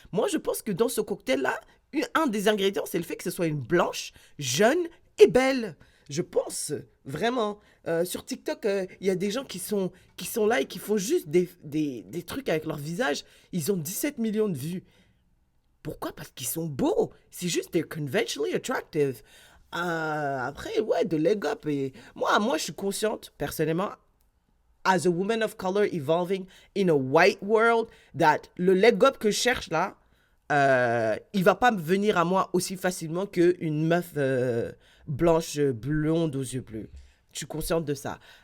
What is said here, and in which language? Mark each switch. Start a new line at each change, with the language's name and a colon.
French: Moi, je pense que dans ce cocktail-là, un des ingrédients, c'est le fait que ce soit une blanche, jeune et belle. Je pense, vraiment. Sur TikTok, il y a des gens qui sont là et qui font juste des trucs avec leur visage. Ils ont 17 millions de vues. Pourquoi? Parce qu'ils sont beaux. C'est juste,
English: they're conventionally attractive.
French: Après, ouais, de leg up. Et moi, je suis consciente, personnellement,
English: as a woman of color evolving in a white world,
French: that le leg up que je cherche là, il va pas me venir à moi aussi facilement qu'une meuf blanche, blonde aux yeux bleus. Je suis consciente de ça.